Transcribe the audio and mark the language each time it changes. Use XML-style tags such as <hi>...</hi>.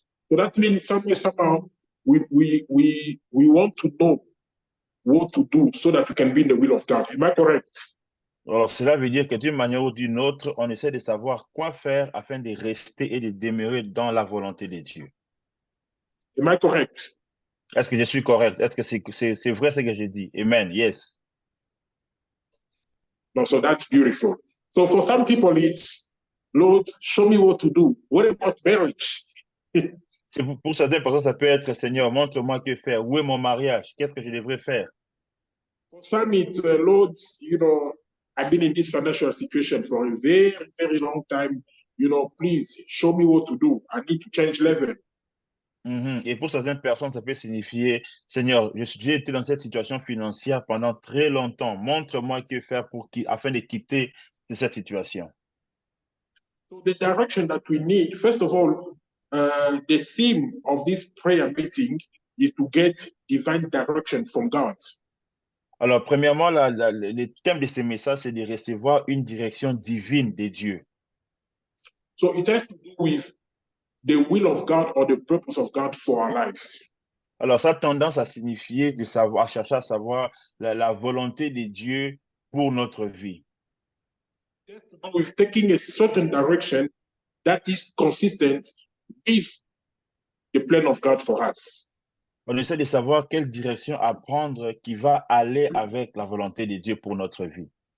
<en>So that means somehow we want to know what to do so that we can be in the will of God. Am I correct?</en> <fr>Alors, cela veut dire que d'une manière ou d'une autre, on essaie de savoir quoi faire afin de rester et de demeurer dans la volonté de Dieu.</fr> <en>Am I correct?</en> <fr>Est-ce que je suis correct? Est-ce que c'est vrai ce que je dis?</fr> <en>Amen. Yes. No, so that's beautiful. So for some people, it's, Lord, show me what to do. What about marriage?</en> <fr>Pour certaines personnes, ça peut être Seigneur, montre-moi que faire. Où est mon mariage? Qu'est-ce que je devrais faire?</fr> <en>For some, it's Lord, I've been in this financial situation for a very, very long time. Please show me what to do. I need to change level.</en> <fr>Et pour certaines personnes, ça peut signifier, Seigneur, j'ai été dans cette situation financière pendant très longtemps. Montre-moi que faire afin de quitter de cette situation.</fr> <en>So the direction that we need, first of all, the theme of this prayer meeting is to get divine direction from God.</en> <fr>Alors, premièrement, le thème de ce message, c'est de recevoir une direction divine de Dieu.</fr> <en>So it has to do with the will of God or the purpose of God for our lives.</en> <fr>Alors, ça a tendance à signifier de savoir, à chercher à savoir la volonté de Dieu pour notre vie.</fr> <en>It has to do with taking a certain direction that is consistent with the plan of God for us.</en> <fr>On essaie de savoir quelle direction à prendre qui va aller avec la volonté de Dieu pour notre vie.</fr>